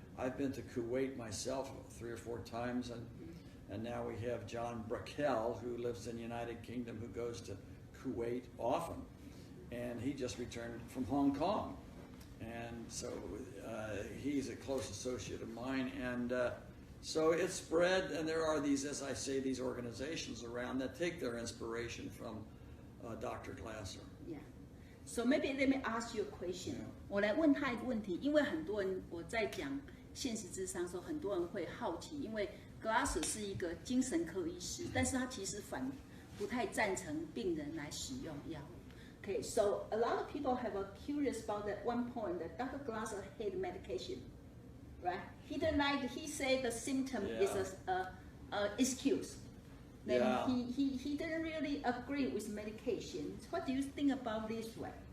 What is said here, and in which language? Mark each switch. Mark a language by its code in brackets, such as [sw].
[en] I've been to Kuwait myself 3 or 4 times, and now we have John Brackell, who lives in the United Kingdom, who goes to Kuwait often, and he just returned from Hong Kong. And so he's a close associate of mine, and so it's spread, and there are these, as I say, these organizations around that take their inspiration from Dr. Glasser. Yeah. So maybe let me ask you a question. [zh] 我来问他一个问题，因为很多人我在讲现实諮商的时候，很多人会好奇，因为 Glasser 是一个精神科医师，但是他其实不太赞成病人来使用药物。 [en] Okay, so a lot of people have a curious about that one point that Dr. Glasser hated medication. right? He didn't like. He said the symptom is a excuse. Then he didn't really agree with medication. What do you think about this way?